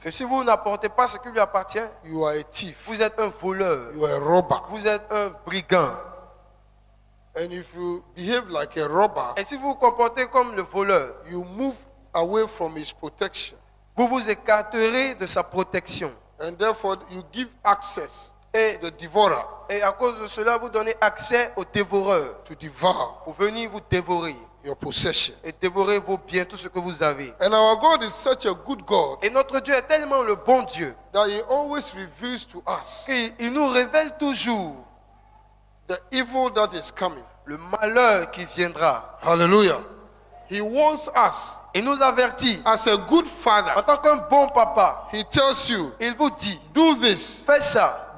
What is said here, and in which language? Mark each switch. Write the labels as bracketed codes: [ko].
[fr] Que si vous n'apportez pas ce qui lui appartient, [en] you are a thief. [fr] vous êtes un voleur. [en] You are a robber. [fr] Vous êtes un brigand. [en] And if you behave like a robber, [fr] Et si vous vous comportez comme le voleur, [en] you move away from his protection. [fr] vous vous écarterez de sa protection. [en] And therefore, you give access [fr] Et, [en] to the devourer [fr] et à cause de cela, vous donnez accès aux dévoreurs [en] to devour [fr] pour venir vous dévorer [en] your possession. [fr] et dévorer vos biens, tout ce que vous avez. [en] And our God is such a good God [fr] Et notre Dieu est tellement le bon Dieu [en] that he always reveals to us [fr] qu'il nous révèle toujours [en] the evil that is coming. [fr] le malheur qui viendra. [en] Hallelujah. He warns us [fr] Il nous avertit. [en] as a good [fr] En [en] father. [fr] tant qu'un bon papa, [en] He tells you, [fr] il vous dit, [en] do this, [fr] fais ça,